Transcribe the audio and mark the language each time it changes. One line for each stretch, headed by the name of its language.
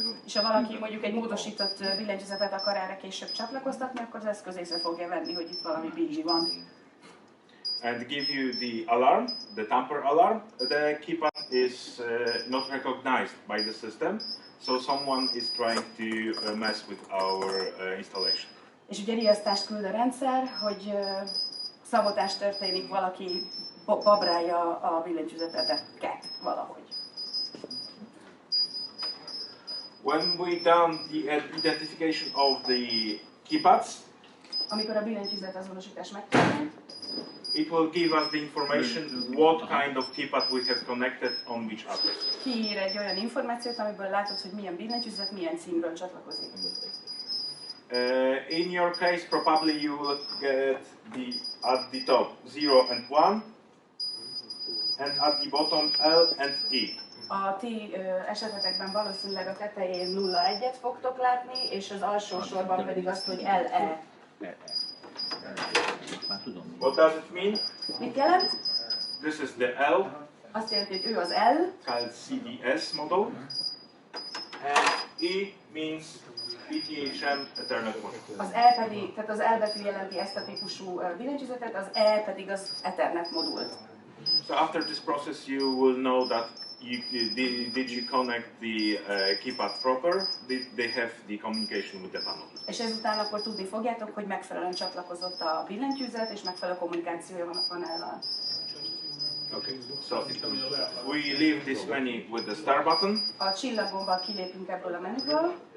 Hungarian: És ha valaki mondjuk egy módosított billentyűzetet akar erre később csatlakoztatni, akkor az eszköz észre fogja venni, hogy itt valami bigli van.
English: And give you the alarm, the tamper alarm. The keypad is not recognized by the system, so someone is trying to mess with our installation.
Hungarian: És ugye riasztást küld a rendszer, hogy szabotás történik, valaki babrálja a billentyűzeteket valahogy.
English: When we done the identification of the keypads,
Hungarian: amikor a billentyűzet azonosítás megtörtént,
English: it will give us the information what kind of keypad we have connected on which address.
Hungarian: kiír egy olyan információt, amiből látod, hogy milyen billentyűzet milyen címről csatlakozik.
English: In your case, probably you will get at the top 0 and 1, and at the bottom L and E.
Hungarian: A ti esetetekben valószínűleg a tetején 0-1-et fogtok látni, és az alsó sorban pedig azt, hogy LE.
English: What does it mean?
Hungarian: Mit jelent?
English: This is the L,
Hungarian: Azt jelenti, hogy ő az L,
English: called CDS model, and E means ETHM Ethernet model.
Hungarian: az E pedig, tehát az L betű jelenti ezt a típusú billentyűzetet, az E pedig az Ethernet modult.
English: So after this process, you will know that did you connect the keypad proper? Did they have the communication with the panel?
Hungarian: És ezután akkor tudni fogjátok, hogy megfelelően csatlakozott a billentyűzet, és megfelelő kommunikációja van a panellal.
English: Okay, so we leave this menu with the start button.
Hungarian: A csillaggombbal kilépünk ebből a menüből.